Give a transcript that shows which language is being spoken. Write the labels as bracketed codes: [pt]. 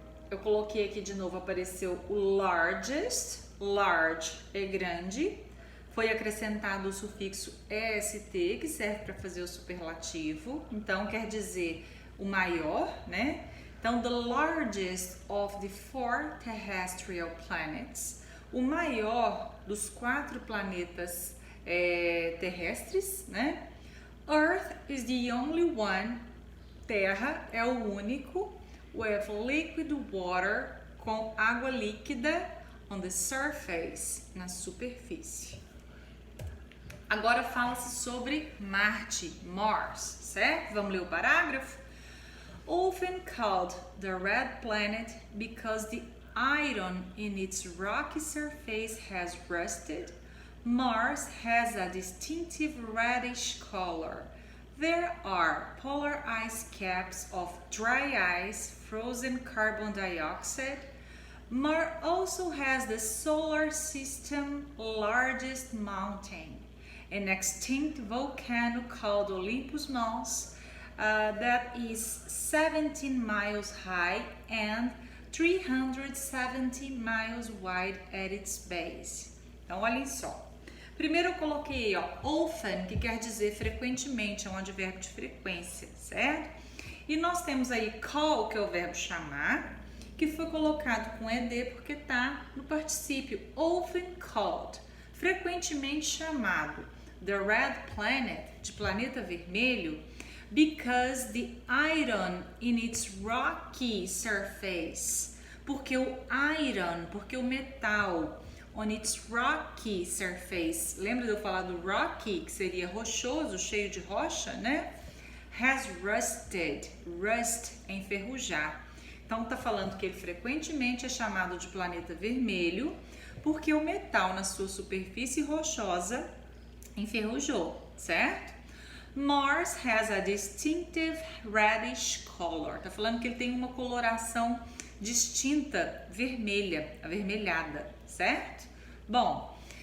[pt] Eu coloquei aqui de novo, apareceu o largest. Large é grande. Foi acrescentado o sufixo est, que serve para fazer o superlativo. Então, quer dizer o maior, né? Então, [en] the largest of the four terrestrial planets. [pt] O maior dos 4 planetas terrestres, né? [en] Earth is the only one. [pt] Terra é o único. [en] With liquid water, [pt] com água líquida, [en] on the surface, [pt] na superfície. Agora fala-se sobre Marte, Mars, certo? Vamos ler o parágrafo? [en] Often called the red planet because the iron in its rocky surface has rusted, Mars has a distinctive reddish color. There are polar ice caps of dry ice, frozen carbon dioxide. Mars also has the solar system's largest mountain, an extinct volcano called Olympus Mons, that is 17 miles high and 370 miles wide at its base. [pt] Então, olhem só. Primeiro eu coloquei, ó, often, que quer dizer frequentemente, é um advérbio de frequência, certo? E nós temos aí call, que é o verbo chamar, que foi colocado com ed porque está no particípio, [en] often called, [pt] frequentemente chamado. [en] The red planet, [pt] de planeta vermelho, [en] because the iron in its rocky surface, [pt] porque o metal [en] on its rocky surface, [pt] lembra de eu falar do rocky, que seria rochoso, cheio de rocha, né? [en] Has rusted, [pt] rust é enferrujar. Então tá falando que ele frequentemente é chamado de planeta vermelho, porque o metal na sua superfície rochosa enferrujou, certo? [en] Mars has a distinctive reddish color. [pt] Tá falando que ele tem uma coloração distinta, vermelha, avermelhada, certo? Bom,